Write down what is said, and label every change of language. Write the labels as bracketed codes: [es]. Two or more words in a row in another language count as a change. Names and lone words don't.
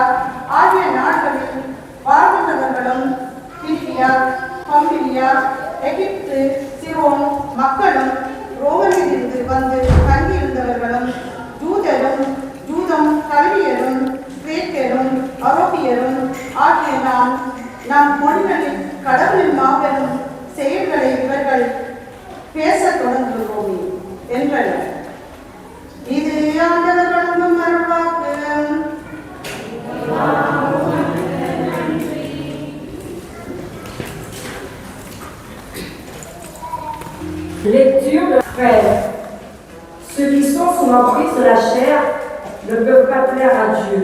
[ta] ஆகிய நாடுகளில் வாழ்கின்றவர்களும் பிரியா, பம்பிலியா, எகிப்து, சிரோன் மக்களும் ரோமனிலிருந்து வந்து தங்கியிருந்தவர்களும் யூதரும் யூதம் கல்வியரும் கிரேக்கரும் அரோபியரும் ஆகிய நம் மொழிகளில் கடவுளின் மாபெரும் செயல்களை இவர்கள் பேசத் தொடங்குகிறோமே என்றனர். இது ஆண்டவர் வழங்கும் அருள்வாக்கு. [fr] Lecture de frères. Ceux qui sont sous l'emprise de la chair ne peuvent pas plaire à Dieu.